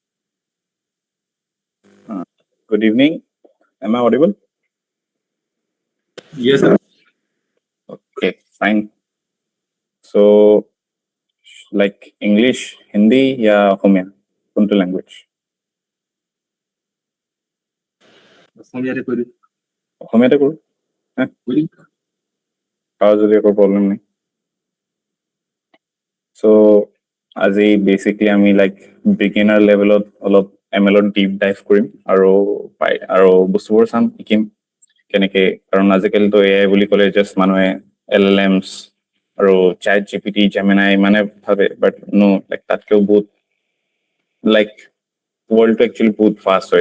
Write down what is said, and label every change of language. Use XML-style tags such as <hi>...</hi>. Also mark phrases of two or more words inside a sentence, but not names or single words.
<en>Good evening. Am I audible? Yes, sir. Okay, fine. So, like English, Hindi, ya Khomya, kuntu language.</en> <as>অসমীয়াতে কৰো কাৰো যদি একো প্ৰব্লেম নাই চ' আজি বেচিকলি আমি</as> <en>like beginner levelত</en> <as>অলপ ML-ত</as> <en>deep dive</en> <as>কৰিম আৰু বস্তুবোৰ চাম শিকিম কেনেকে কাৰণ আজিকালিতো AI বুলি ক'লে জাষ্ট মানুহে LLMs আৰু চাট জিপিটি জেমিনাই মানে ভাবে</as> <en>but no like</en> <as>তাতকেও বহুত লাইক</as> <en>worldটো actually</en> <as>বহুত ফাষ্ট হয়</as>